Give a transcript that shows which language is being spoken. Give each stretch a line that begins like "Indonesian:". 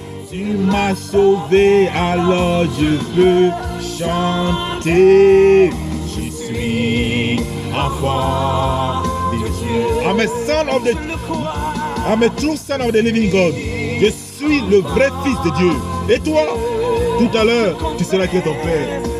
French: Tu m'as sauvé, alors je peux chanter. Je suis enfant de Dieu.
English: I'm a son of the, I'm a true son of the living God.
French: Je suis le vrai fils de Dieu. Et toi, tout à l'heure, tu seras que ton père.